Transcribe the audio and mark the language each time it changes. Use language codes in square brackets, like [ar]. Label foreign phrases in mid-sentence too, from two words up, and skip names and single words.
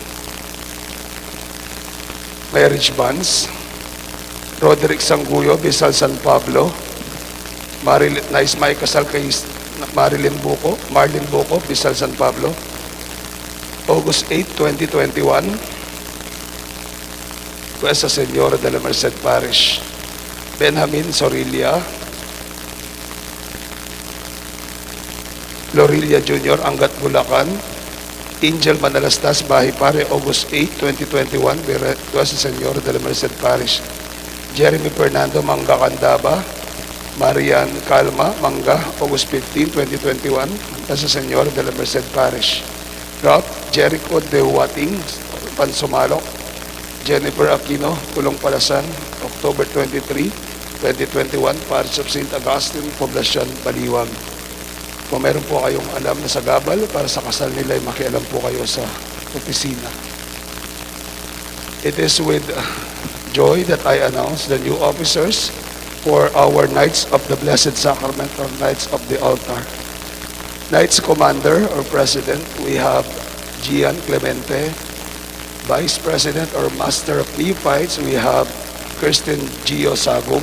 [en] Marriage bands, [tl] Roderick Sanguyo, Bisal San Pablo, Nais may kasal kay Marlin Buko, Bisal San Pablo, August 8, 2021, Nuestra Señora de la Merced Parish. Benjamin Sorilla, Lorilla Jr., Angat, Bulacan. Angel Manalastas, Bahay, Pare, August 8, 2021, Nuestra Señora de la Merced Parish. Jeremy Fernando, Manga, Candaba. Marian Calma, Manga, August 15, 2021, Nuestra Señora de la Merced Parish. Ralph Jericho de Wating, Pansumalok. Jennifer Aquino, Pulong Palasan, October 23, 2021, Parish of St. Augustine, Poblacion, Baliwag. Kung meron po kayong alam na sagabal para sa kasal nila, ay makialam po kayo sa opisina. [en] It is with joy that I announce the new officers for our Knights of the Blessed Sacrament or Knights of the Altar. Knights Commander or President, we have Gian Clemente. Vice President or Master of Neophytes, we have Kirsten Gio Sagum.